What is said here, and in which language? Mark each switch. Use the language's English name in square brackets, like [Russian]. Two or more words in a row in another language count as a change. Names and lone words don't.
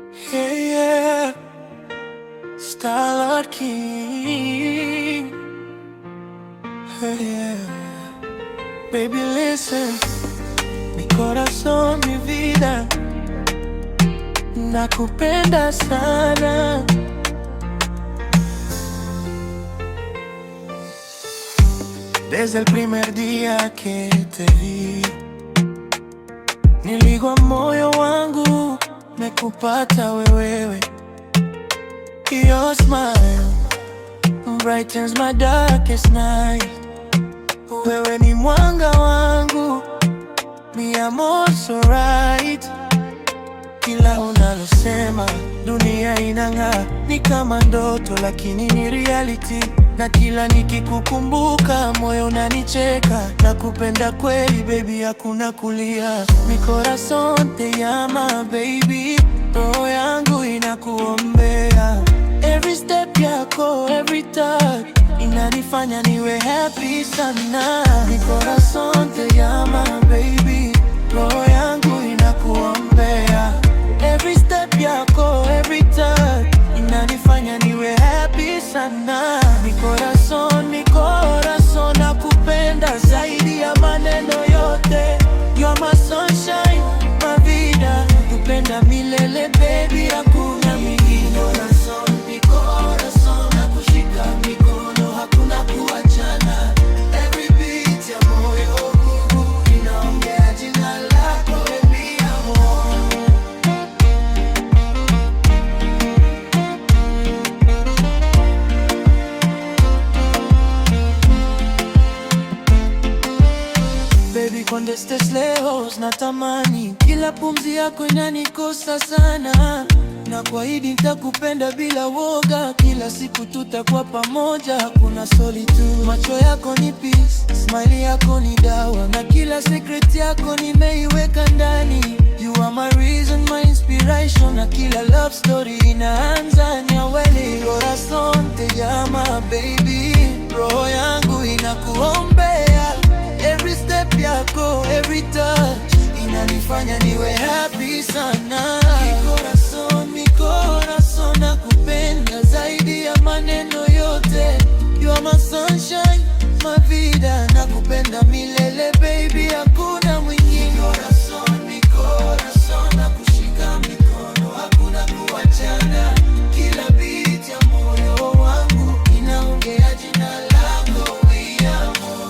[English] Yeah, yeah. Starlord King. Yeah, yeah. Baby listen, [Spanish] mi corazón, mi vida, [Swahili] nakupenda sana. [Spanish] Desde el primer día que te vi, [Swahili] niligwa moyo wangu, mekupata wewe. [English] Your smile brightens my darkest night. [Swahili] Wewe ni mwanga wangu, [Spanish] mi amor [English] so right. [Swahili] Kila unalosema dunia inang'aa, ni kama ndoto lakini ni reality. Na kila nikikukumbuka moyo unanicheka, nakupenda kweli baby, hakuna kulia. [Spanish] Mi corazón te llama baby, [Swahili] roho yangu inakuombea. [English] Every step yako, every touch [Swahili] inanifanya niwe [English] happy sana. [Spanish] Mi corazón te llama baby, [Swahili] roho yangu inakuombea. [English] Every step yako, every touch [Swahili] inanifanya niwe [English] happy sana. [Spanish] Mi corazón [Swahili] nakupenda zaidi ya maneno yote. [English] You are my sunshine, my vida, [Swahili] nakupenda milele baby, hakuna mwingine. [Spanish] Mi corazón [Swahili] nakushika mikono, hakuna kuachana. [English] Every beat [Swahili] ya moyo wangu inaongea jina lako baby, amor. Baby, [Spanish] cuando estés lejos [Swahili] natamani, kila pumzi yako inanikosa sana. Na kuahidi nitakupenda bila woga, kila siku tutakuwa pamoja, hakuna solitude. Macho yako ni peace, smile yako ni dawa, na kila secret yako nimeiweka ndani. [English] You are my reason, my inspiration, [Swahili] na kila [English] love story [Swahili] inaanza nyaweli. [Spanish] Corazón te llama baby, [Swahili] roho yangu inakuombea. [English] Every step yako, every touch [Swahili] inanifanya niwe [English] happy sana. [Spanish] Mi corazón [Swahili] nakupenda zaidi ya maneno yote. [English] You are my sunshine, my vida, [Swahili] nakupenda milele baby, hakuna mwingine. [Spanish] Mi corazón [Swahili] nakushika mikono, hakuna kuachana. Kila beat ya moyo wangu inaongea jina lako, [Spanish] we amor.